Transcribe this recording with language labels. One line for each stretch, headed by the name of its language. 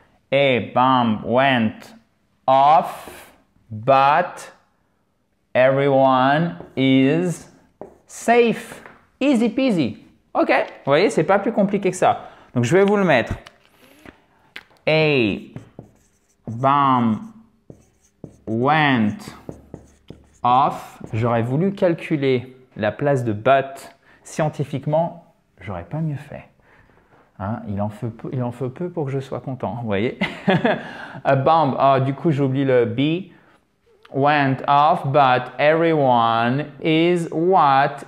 English: Et bam, went off, but everyone is safe. Easy peasy.
French: Ok, vous voyez, c'est pas plus compliqué que ça. Donc, je vais vous le mettre.
English: A, bam, went off.
French: J'aurais voulu calculer la place de but scientifiquement, j'aurais pas mieux fait. Hein, il en faut peu pour que je sois content, vous voyez.
English: A bomb,
French: du coup j'oublie le B.
English: went off, but everyone is what?